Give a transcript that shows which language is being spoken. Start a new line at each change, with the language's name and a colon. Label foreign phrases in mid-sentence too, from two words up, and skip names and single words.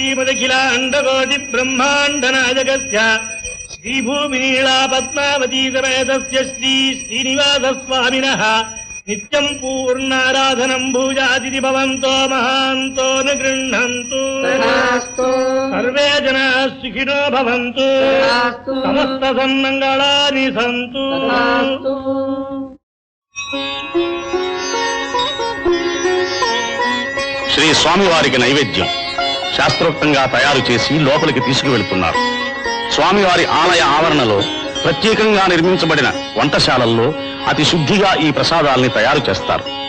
Sanskrit: श्रीमदखिलाण्डकोटिब्रह्माण्डनायकस्य श्रीभूमिनीला पद्मावती समेतस्य श्रीनिवासस्वामिनः नित्यम् पूर्णाराधनम् भूजादिति भवन्तो महान्तो न गृह्णन्तु सर्वे जनाः सुखिनो भवन्तु समस्तसन्मङ्गलानि सन्तु
Telugu: శ్రీ స్వామివారికి నైవేద్యం శాస్త్రోక్తంగా తయారు చేసి లోపలికి తీసుకువెళ్తున్నారు. స్వామివారి ఆలయ ఆవరణలో ప్రత్యేకంగా నిర్మించబడిన వంటశాలల్లో అతి శుద్ధిగా ఈ ప్రసాదాల్ని తయారు చేస్తారు.